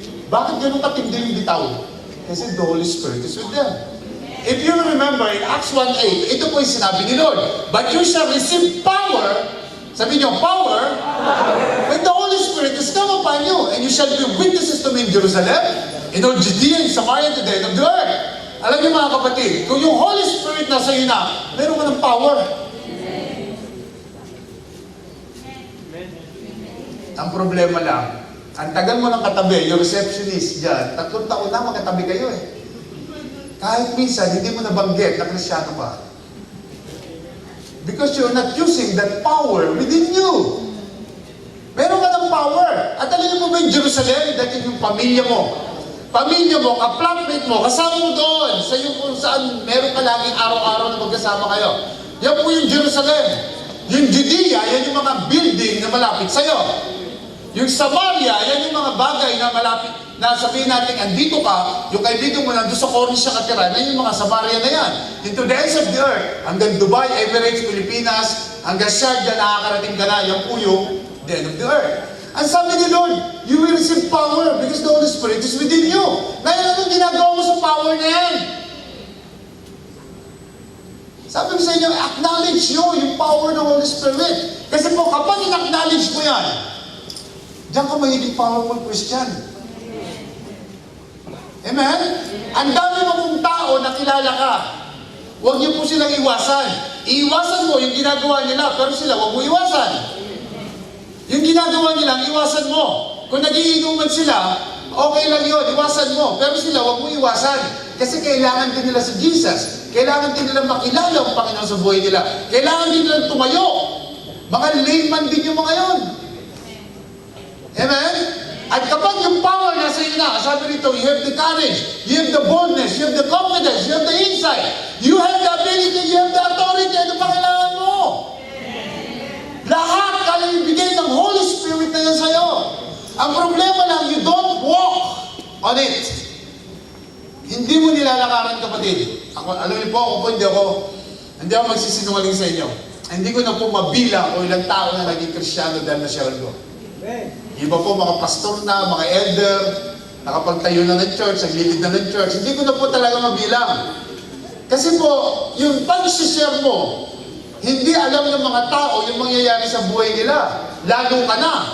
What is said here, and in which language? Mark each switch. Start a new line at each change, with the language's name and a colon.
Filipino: Bakit ganun katindi yung bitaw? Kasi
English: the Holy Spirit is with them. If you remember, in Acts 1:8,
Filipino: ito po yung sinabi ni Lord,
English: but you shall receive power,
Filipino: sabi niyo,
English: power, when the Holy Spirit is come upon you, and you shall be witnesses to me in Jerusalem, in all Judea and Samaria to the end of the earth.
Filipino: Alam niyo mga kapatid, kung yung Holy Spirit nasa iyo na, meron ka ng power. Ang problema lang, ang tagal mo ng katabi, yung receptionist dyan, 3 taon na magkatabi kayo eh. Kahit minsan, hindi mo nabanggit na Kristyano ka.
English: Because you're not using that power within you.
Filipino: Meron ka ng power. At alam niyo mo ba yung Jerusalem? Dahil yung pamilya mo. Pamilya mo, ka-flatmate mo, kasama mo doon. Sa yung kung saan meron ka laging araw-araw na magkasama kayo. Yan po yung Jerusalem. Yung Judea, yan yung mga building na malapit sa'yo. Yung Samaria, yan yung mga bagay na malapit, na sabihin natin, andito ka, yung kaibigan mo nandun sa Cornish siya katira, na yung mga Samaria na yan.
English: Into the ends of the earth,
Filipino: hanggang Dubai, Emirates, Pilipinas, hanggang Sharjah, nakakarating ka na, yung puyo,
English: the end of the earth.
Filipino: Ang sabi ni Lord,
English: you will receive power because the Holy Spirit is within you.
Filipino: Ngayon, anong ginagawa mo sa power na yan? Sabi ko sa inyo, acknowledge nyo yung power ng Holy Spirit. Kasi po, kapag in-acknowledge mo yan, diyan ka magiging powerful Christian. Amen? Ang dami mo pong tao na kilala ka. Huwag niyo po silang iwasan. Iiwasan mo yung ginagawa nila, pero sila huwag mo iwasan. Yung ginagawa nila, iwasan mo. Kung nagiinuman sila, okay lang yun, iwasan mo. Pero sila huwag mo iwasan. Kasi kailangan din nila si Jesus. Kailangan din nila makilala ang Panginoon sa buhay nila. Kailangan din nila tumayo. Mga layman din yung mga yon. Amen? At kapag yung power nasa iyo na, sabi rito,
English: you have the courage, you have the boldness, you have the confidence, you have the insight, you have the ability, you have the authority,
Filipino: ano pa kailangan mo? Lahat kaya ibigay ng Holy Spirit na yan sa'yo. Ang problema lang,
English: you don't walk on it.
Filipino: Hindi mo nilalakaran, kapatid. Ako, alam niyo po, hindi ako magsisinungaling sa inyo. Hindi ko na po mabilang kung ilang tao na naging Kristyano dahil na-share ko. Iba po mga pastor na, mga elder, nakapagtayo na ng church, naglilid na ng church. Hindi ko na po talaga mabilang. Kasi po, yung pag-share mo, hindi alam ng mga tao yung mangyayari sa buhay nila. Lalo ka na.